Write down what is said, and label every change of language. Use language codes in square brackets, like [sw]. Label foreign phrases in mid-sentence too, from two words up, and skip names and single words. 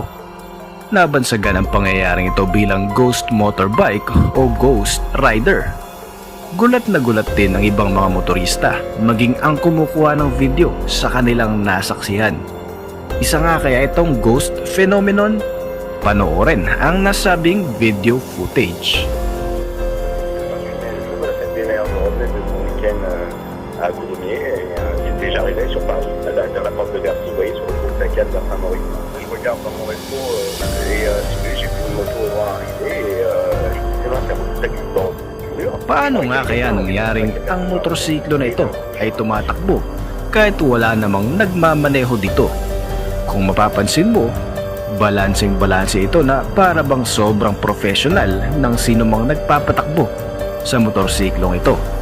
[tl] Nabansagan ang pangyayaring ito bilang [en] ghost motorbike [tl] o [en] ghost rider. [tl] Gulat na gulat din ang ibang mga motorista maging ang kumukuha ng video sa kanilang nasaksihan. Isa nga kaya itong [en] ghost phenomenon? [tl] Panoorin ang nasabing [en] video footage. [fr] À Coulommiers, il est déjà arrivé sur Paris, dans la porte de Bercy, vous voyez, sur le groupe 5 vers Saint-Maurice. Je regarde dans mon rétro et j'ai vu une moto arriver et effectivement, ça me fait du temps. [tl] Paano nga kaya nangyaring ang motorsiklo na ito ay tumatakbo kahit wala namang nagmamaneho dito? Kung mapapansin mo, balanseng-balanse ito na para bang sobrang professional ng sinumang nagpapatakbo sa motorsiklong ito.